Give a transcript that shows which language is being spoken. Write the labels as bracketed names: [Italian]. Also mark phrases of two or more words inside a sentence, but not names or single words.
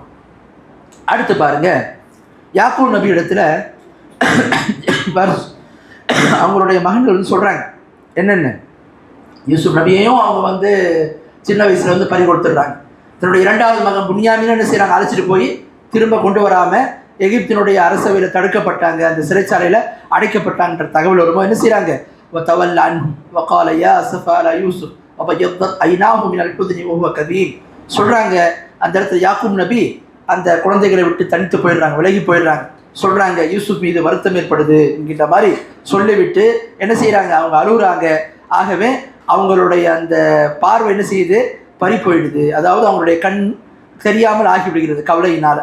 [Tamil] அடுத்து பாருங்க, யாக்கூப் நபி இடத்துல அவங்களுடைய மகன்கள் சொல்கிறாங்க என்னென்ன, யூசுப் நபியையும் அவங்க சின்ன வயசில் பறி கொடுத்துடுறாங்க. தன்னுடைய 2வது மகன் புன்யாமீனை என்ன செய்கிறாங்க, அழைச்சிட்டு போய் திரும்ப கொண்டு வராமல் எகிப்தினுடைய அரசவையில் தடுக்கப்பட்டாங்க, அந்த சிறைச்சாலையில் அடைக்கப்பட்டாங்கன்ற தகவல் வரும்போது என்ன செய்கிறாங்க, [Arabic] وتولى عنهم وقال يا أسفا على يوسف وابيضت عيناه من الحزن وهو كظيم சொல்கிறாங்க. [Tamil] அந்த இடத்துல யாக்கூப் நபி அந்த குழந்தைகளை விட்டு தனித்து போயிடுறாங்க, விலகி போயிடுறாங்க. சொல்கிறாங்க, யூசுப் மீது வருத்தம் ஏற்படுது என்கின்ற மாதிரி சொல்லிவிட்டு என்ன செய்கிறாங்க, அவங்க அழுகுறாங்க. ஆகவே அவங்களுடைய அந்த பார்வை என்ன செய்யுது, பறி போயிடுது. அதாவது அவங்களுடைய கண் தெரியாமல் ஆகிவிடுகிறது கவலையினால்.